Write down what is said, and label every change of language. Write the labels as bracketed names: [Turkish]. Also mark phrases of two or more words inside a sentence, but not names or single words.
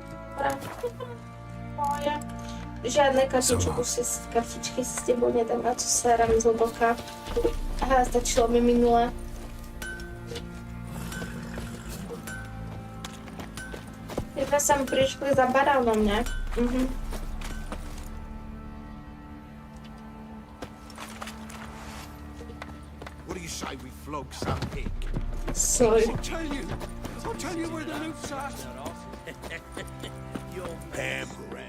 [Slovak] Moja. Žiadne kartičky si s tebou nedám, na to séram zhlboka. Aha, stačilo mi minule. Iba som prišli za baránom, ne? [English] What do you say we flog some pig? Sorry. I'll tell you where the loot's at. You're pampering.